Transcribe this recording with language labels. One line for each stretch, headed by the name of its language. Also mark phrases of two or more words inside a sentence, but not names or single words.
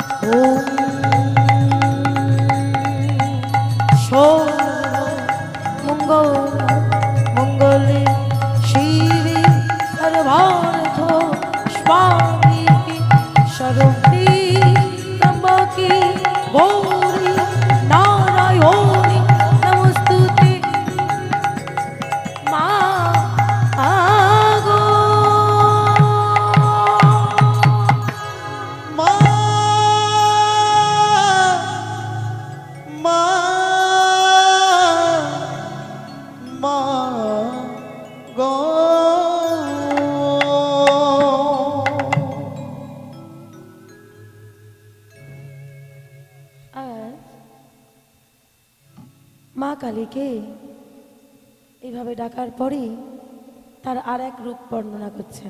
Sanskrit: ॐ मंगल मंगले शिवे सर्वार्थ स्वामिके शरण्ये त्र्यम्बके गौरी नारायणी नमोस्तुते
Bangla: মা গো মা মা মা গো আর মা কালীকে এইভাবে ডাকার পরেই তার আর এক রূপ বর্ণনা করছেন।